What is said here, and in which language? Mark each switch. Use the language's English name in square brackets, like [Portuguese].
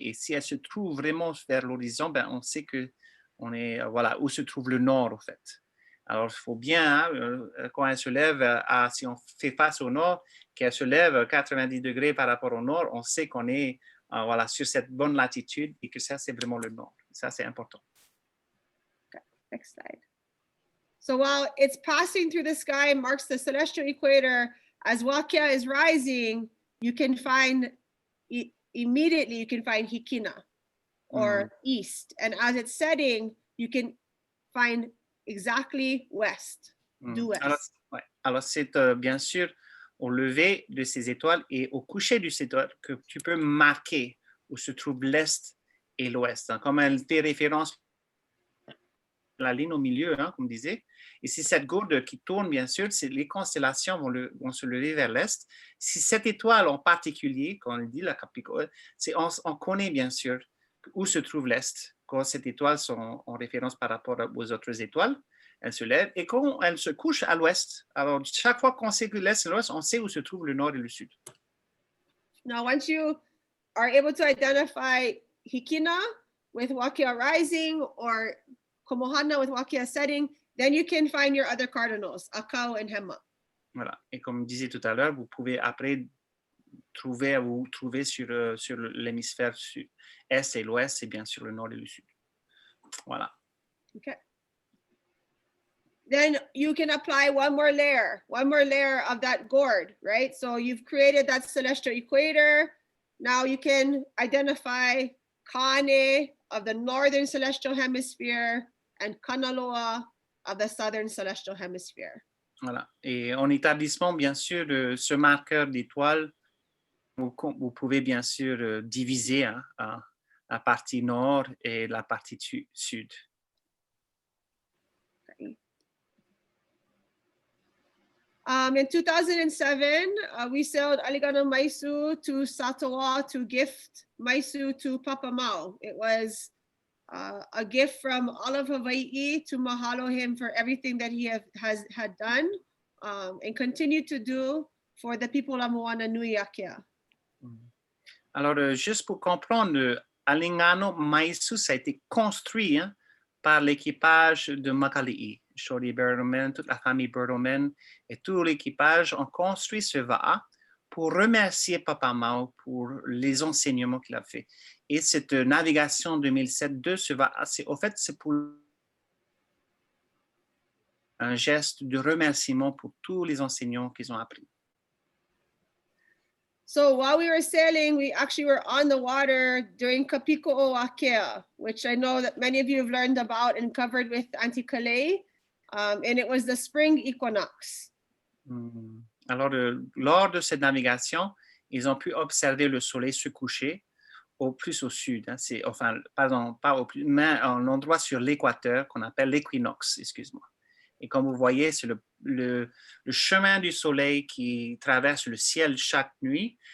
[French] Et si elle se trouve vraiment vers l'horizon, ben, on sait que on est, voilà, où se trouve le nord, en fait. Alors, il faut bien, hein, quand elle se lève, si on fait face au nord, qu'elle se lève 90 degrés par rapport au nord, on sait qu'on est voilà, sur cette bonne latitude et que ça, c'est vraiment le nord. Ça, c'est important. [English] Okay, next slide. So while it's passing through the sky, marks the celestial equator, as Wakea is rising, you can find, immediately you can find Hikina or east. And as it's setting, you can find exactly west, due west. [French] Alors c'est bien sûr au lever de ces étoiles et au coucher de ces étoiles que tu peux marquer où se trouve l'est et l'ouest. Hein, comme elle fait référence à la ligne au milieu, hein, comme disait. Et si cette gourde qui tourne, bien sûr, les constellations vont se lever vers l'est. Si cette étoile en particulier, quand on dit la Capricorne, on connaît bien sûr où se trouve l'est. Quand cette étoile sont en référence par rapport aux autres étoiles, elle se lève. Et quand elle se couche à l'ouest, alors chaque fois qu'on sait que l'est et l'ouest, on sait où se trouve le nord et le sud. [English] Now, once you are able to identify Hikina with Wakea rising or Komohana with Wakea setting, then you can find your other cardinals, Akau and Hema. [French] Voilà. Et comme je disais tout à l'heure, vous pouvez après trouver sur l'hémisphère est et l'ouest, et bien sûr le nord et le sud. Voilà. [English] Okay. Then you can apply one more layer of that gourd, right? So you've created that celestial equator. Now you can identify Kane of the northern celestial hemisphere and Kanaloa of the southern celestial hemisphere. [French] Voilà. Et en établissement, bien sûr, de ce marqueur d'étoiles, vous pouvez bien sûr diviser la partie nord et la partie sud. [English] Okay. In 2007, we sailed Aligana Maisu to Satawa to gift Maisu to Papa Mau. It was a gift from all of Hawaiʻi to mahalo him for everything that he had done and continue to do for the people of Moana Nui Akea. [French] Alors, juste pour comprendre, Alingano Maisu, ça a été construit par l'équipage de Makali'i. Shorty Berdoman, toute la famille Berdoman et tout l'équipage ont construit ce va'a pour remercier Papa Mau pour les enseignements qu'il a fait. Et cette navigation 2007 de ce va'a, c'est pour un geste de remerciement pour tous les enseignements qu'ils ont appris. [English] So while we were sailing, we actually were on the water during Kapiko o Akea, which I know that many of you have learned about and covered with Auntie Kalei. And it was the spring equinox. [French] Alors, lors de cette navigation, ils ont pu observer le soleil se coucher plus au sud. Hein. Pardon, pas au plus, mais un endroit sur l'équateur qu'on appelle l'équinoxe, excuse-moi. Et comme vous voyez, c'est le chemin du soleil qui traverse le ciel chaque nuit.